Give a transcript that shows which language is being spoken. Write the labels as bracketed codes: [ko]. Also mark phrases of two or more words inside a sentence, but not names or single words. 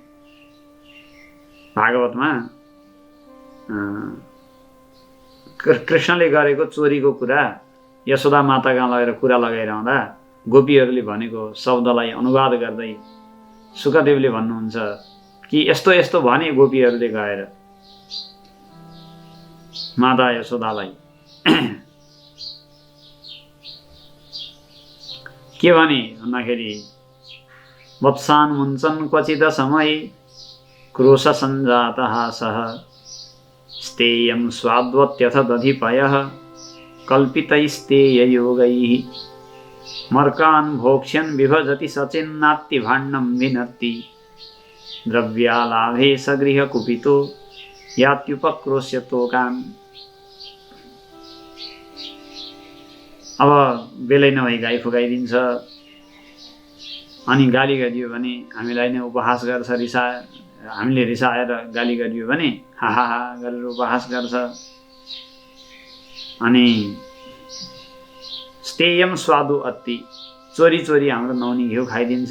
[ne] भागवतमा कृष्णले गरेको चोरीको कुरा यशोदा माताका लगेर कुरा लगाइरहँदा गोपीहरूले भनेको शब्दलाई अनुवाद गर्दै सुखदेवले भन्नुहुन्छ कि यस्तो यस्तो भने गोपीहरूले गएर माता यशोदालाई के भने भन्दाखेरि [sa] वत्सान मुञ्चन क्वचित समय क्रोश सञ्जात हासः स्तेयं स्वाद्वत्यथ दधिपयः कल्पितैस्तेय योगैः मर्कान् भोक्ष्यन् विभजति सचिन्नात्ति भाण्डं विनत्ति द्रव्यालाभे सगृह कुपितो यात्युपक्रोश्य तोकान्। [ne] अब बेलै नभई गाई फुकाइदिन्छ अनि गाली गरियो भने हामीलाई नै उपहास गर्छ। हामीले रिसाएर गाली गरियो भने हाहा गरेर उपहास गर्छ। अनि [sa] स्तेयम स्वादु अत्ति, [ne] चोरी चोरी हाम्रो नौनी घिउ खाइदिन्छ।